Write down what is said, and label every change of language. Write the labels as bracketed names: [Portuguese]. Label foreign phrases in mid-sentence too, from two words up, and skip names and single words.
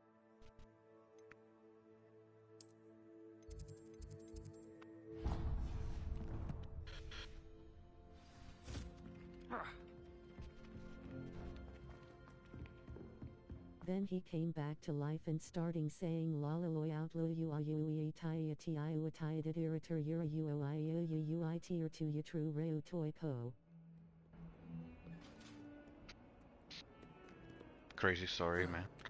[English] Then he came back to life and starting saying la la loy outlo you ayui tia ti tia didirator yura ui tir to you true reu toy po. Crazy story, man.